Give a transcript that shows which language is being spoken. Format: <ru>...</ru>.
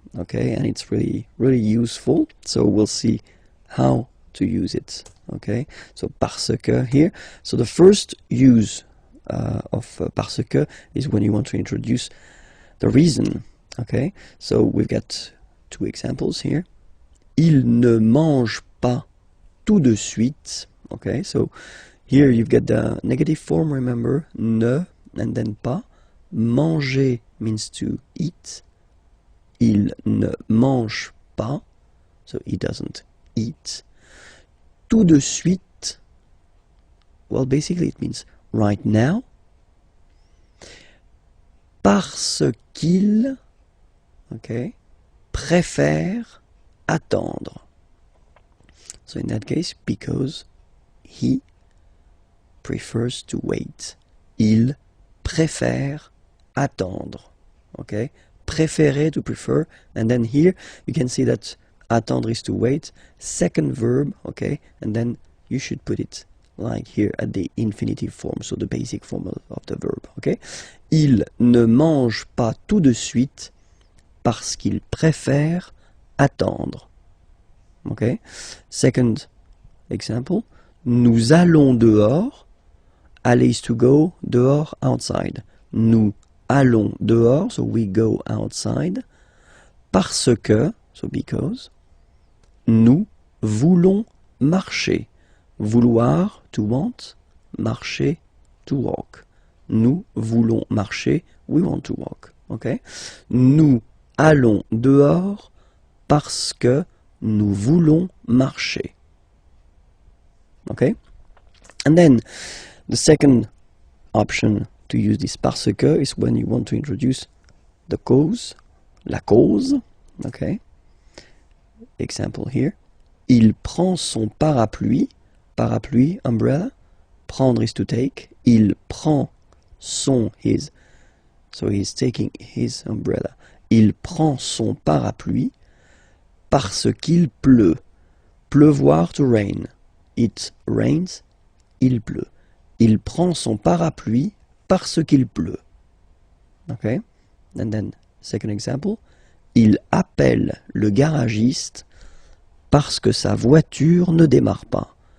<en>Okay, and it's really useful. So we'll see how to use it. Okay, so parce que here. So the first use of parce que is when you want to introduce the reason. Okay, so we've got two examples here.</en> <fr>Il ne mange pas tout de suite.</fr> <en>Okay, so here you've got the negative form, remember, ne, and then pas. Manger means to eat.</en> <fr>Il ne mange pas,</fr> <en>so he doesn't eat. Tout de suite, well, basically it means right now.</en> <fr>Parce qu'il,</fr> <en>okay,</en> <fr>préfère attendre.</fr> <en>So in that case, because he prefers to wait.</en> <fr>Il préfère attendre. Okay?</fr> <en>Préférer, to prefer. And then here you can see that attendre is to wait. Second verb, okay? And then you should put it like here at the infinitive form, so the basic form of the verb, okay?</en> <fr>Il ne mange pas tout de suite parce qu'il préfère attendre.</fr> <en>Okay? Second example,</en> <fr>nous allons dehors.</fr> <en>Aller is to go, dehors, outside.</en> <fr>Nous allons dehors,</fr> <en>so we go outside.</en> <fr>Parce que,</fr> <en>so because.</en> <fr>Nous voulons marcher.</fr> <en>Vouloir, to want. Marcher, to walk.</en> <fr>Nous voulons marcher,</fr> <en>we want to walk. Okay?</en> <fr>Nous allons dehors parce que nous voulons marcher.</fr> <en>Okay? And then the second option to use this parce que is when you want to introduce the cause, la cause. Okay? Example here.</en> <fr>Il prend son parapluie. Parapluie, umbrella.</fr> <en>Prendre is to take.</en> <fr>Il prend son,</fr> <en>his. So he's taking his umbrella.</en> <fr>Il prend son parapluie parce qu'il pleut.</fr> <en>Pleuvoir, to rain. It rains,</en> <fr>il pleut. Il prend son parapluie parce qu'il pleut. Okay?</fr> <en>And then, second example.</en> <fr>Il appelle le garagiste parce que sa voiture ne démarre pas.</fr>